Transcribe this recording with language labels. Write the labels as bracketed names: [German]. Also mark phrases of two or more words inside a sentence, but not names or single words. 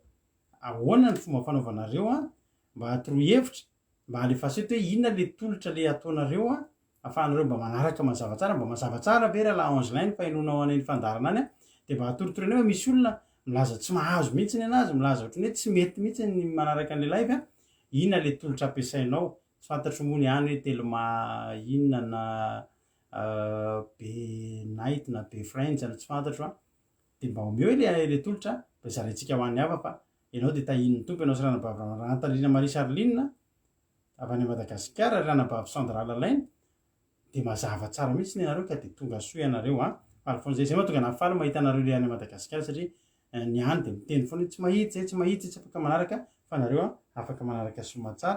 [Malagasy] ahoana ny fomba fanaovanareo mba hatorohevitra mba alefaso eto hoe inona le tolotra le ataonareo ahafahanareo mba manaraka mazava tsara, mba mazava tsara ve rahalahy Angelin fahinonao anay ny fandarana any dia mba hatorotorana hoe misy olona milaza tsy mahazo mihitsy ny anazy, milaza ohatrany hoe tsy mety mihitsy ny manaraka an'ilay live inona le tolotra ampiasainao, tsy fantatry moa ny any hoe telma inona na be night na be friends na tsy fantatro dia mba omeo le tolotra mba zaraintsika ho an'ny hafa fa ianao dia tahin'ny tompo ianao sy ranabavy Rantalina Marie Charline avy any Madagasikara, ranabavy Sandra Lalaine dia mazava tsara mihitsy ny anareo ka dia tonga soa ianareo faly foana zay mahatonga anahy faly mahita anareo le any Madagasikara satria ny any dia miteny foana tsy mahitsy tsy afaka manaraka fa nareo afaka manaraka soma tsara.